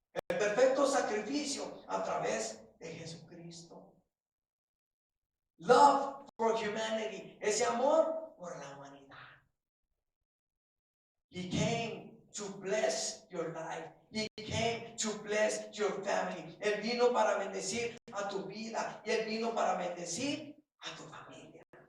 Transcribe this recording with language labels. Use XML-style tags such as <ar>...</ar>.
<es>El perfecto sacrificio a través de Jesucristo.</es> <en>Love for humanity,</en> <es>ese amor por la humanidad.</es> <en>He came to bless your life. He came to bless your family.</en> <es>Él vino para bendecir a tu vida y Él vino para bendecir a tu familia.</es>